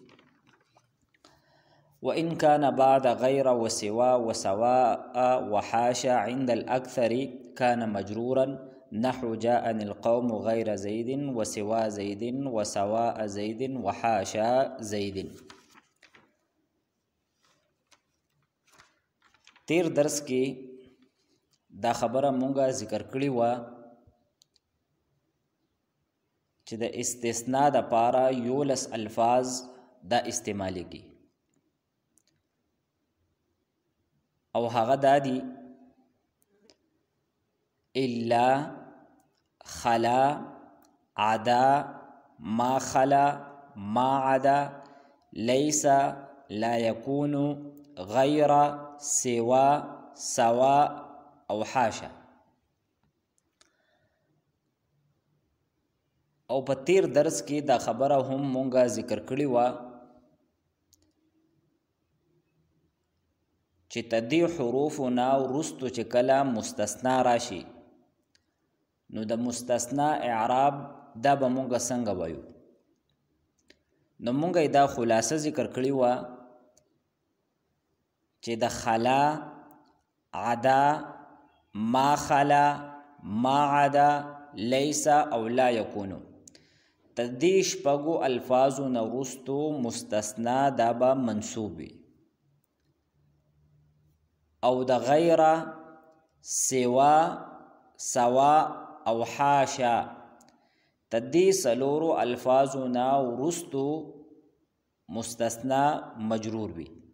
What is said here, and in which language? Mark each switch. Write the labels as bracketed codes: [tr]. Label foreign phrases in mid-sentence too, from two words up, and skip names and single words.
[ar] وإن كان بعد غير وسوى وسواء وحاشا عند الأكثر كان مجرورا نحو جاءني القوم غير زيد وسوى زيد وسواء زيد وحاشا زيد. [ps] تیر درس کې دا خبره مونږه ذکر کړې وه چې د استثناء د پاره 11 الفاظ دا استعمالیږي، او هغه دا دي: [ar] الا، خلا، عدا، ما خلا، ما عدا، ليس، لا يكون، غير، سوا، سواء او حاشا. [ps] او په تیر درس کې دا خبره هم مونږه ذکر کړې وه چې تدی حروفنا وروستو چې کله مستثنا راشي نو د مستثنا اعراب دا به مونږه څنګه وایو. نو مونږه دا خلاصه ذکر کړې وه چې د خلا، [ar] عدا، ما خلا، ما عدا، [ps] لیس او لا یکونو تدی شپږو الفاظو نه وروستو مستثنا دا به منصوب وي، او د [ar] غیر، سوا، سوا [ps] او حاشا تدی سلورو الفاظو نه وروستو مستثنا مجرور وي.